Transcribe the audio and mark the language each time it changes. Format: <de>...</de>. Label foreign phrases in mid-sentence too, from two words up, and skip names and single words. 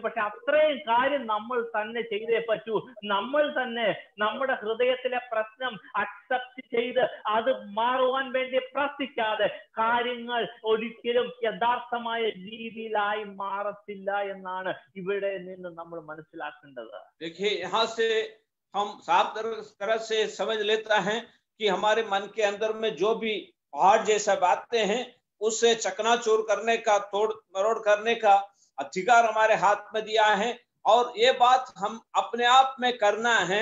<ml>പക്ഷെ അത്രയും കാര്യം നമ്മൾ തന്നെ ചെയ്തേ പറ്റൂ. നമ്മൾ തന്നെ നമ്മുടെ ഹൃദയത്തിലെ പ്രശ്നം അക്സെപ്റ്റ് ചെയ്ത് അത് മാറുവാൻ വേണ്ടി പ്രാർത്ഥിക്കാതെ കാര്യങ്ങൾ ഒരിക്കലും യഥാർത്ഥമായ രീതിയിലായി മാറത്തില്ല എന്നാണ് ഇവിടെ നിന്ന് നമ്മൾ മനസ്സിലാക്കേണ്ടത്.</ml> <hi>हम साफ तरह से समझ लेता है कि हमारे मन के अंदर में जो भी पहाड़ जैसा बातें हैं उससे चकनाचूर करने का, तोड़ मरोड़ करने का अधिकार हमारे हाथ में दिया है। और ये बात हम अपने आप में करना है।</hi>